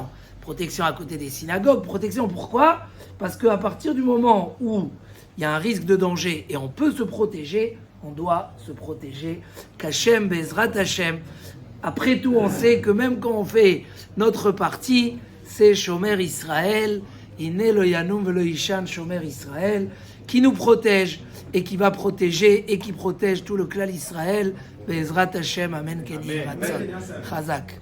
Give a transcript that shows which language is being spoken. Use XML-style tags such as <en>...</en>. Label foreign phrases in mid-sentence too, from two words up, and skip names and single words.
<fr>Protection à côté des synagogues. Protection pourquoi? Parce qu'à partir du moment où il y a un risque de danger et on peut se protéger, on doit se protéger. Kachem,</fr> <he>בעזרת השם.</he> <fr>Après tout, on sait que même quand on fait notre partie, c'est</fr> <he>שומר ישראל, הנה לא ינום ולא יישן שומר ישראל,</he> <fr>qui nous protège et qui va protéger et qui protège tout le clan Israël.</fr> <he>בעזרת השם, אמן, כן יהי רצון.</he> <fr>Chazak.</fr>